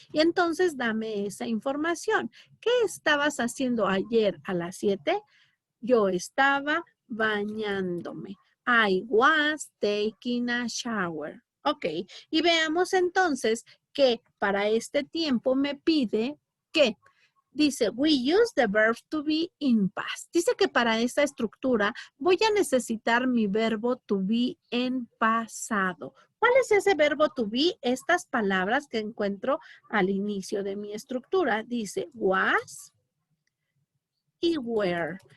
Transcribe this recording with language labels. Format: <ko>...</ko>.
<es>Y entonces dame esa información. ¿Qué estabas haciendo ayer a las 7? Yo estaba bañándome.</es> <en>I was taking a shower.</en> <es>Ok. Y veamos entonces que para este tiempo me pide que</es> <en>Dice, we use the verb to be in past.</en> <es>Dice que para esta estructura voy a necesitar mi verbo to be en pasado. ¿Cuál es ese verbo to be? Estas palabras que encuentro al inicio de mi estructura. Dice, was y were.</es>